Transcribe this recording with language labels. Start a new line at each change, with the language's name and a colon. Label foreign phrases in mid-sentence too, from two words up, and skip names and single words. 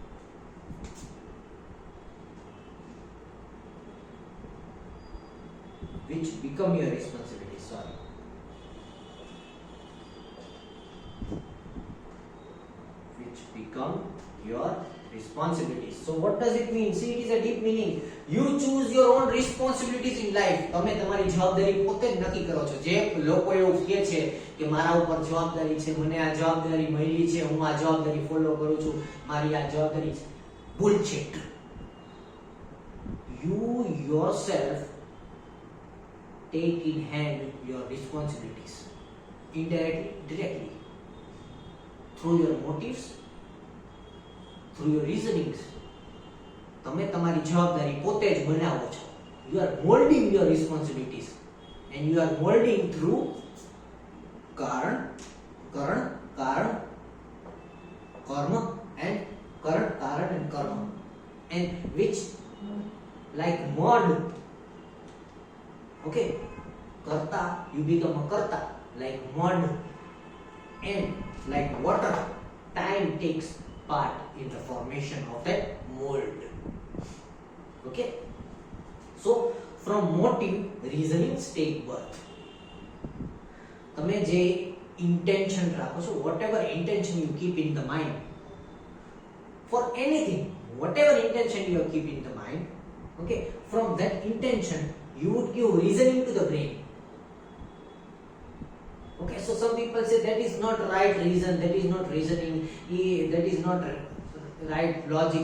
English: Which become your responsibilities. Sorry. Become your responsibilities. So what does it mean? See, it is a deep meaning. You choose your own responsibilities in life.
Gujarati: તમે તમારી જવાબદારી પોતે જ નક્કી કરો છો. જે લોકો એવું કહે છે કે મારા ઉપર જવાબદારી છે, મને આ જવાબદારી મળી છે, હું આ જવાબદારી ફોલો કરું છું, મારી આ જવાબદારી છે.
English: Bullshit. You yourself take in hand your responsibilities. Indirectly, directly. Through your motives, through your reasonings.
Gujarati: તમે તમારી જવાબદારી પોતે જ બનાવો છો.
English: You are molding your responsibilities and you are molding through
Hindi: कारण कर्म
English: and karan and karma, and which like mud, okay, karta, you become a karta, like mud, and like water, time takes part in the formation of that mold. Okay, so from motive, reasonings take birth.
Gujarati: તમે જે intention રાખો છો,
English: whatever intention you keep in the mind for anything, whatever intention you keep in the mind, okay, from that intention you would give reasoning to the brain. Okay, so some people say that is not right reason, that is not reasoning, that is not right logic.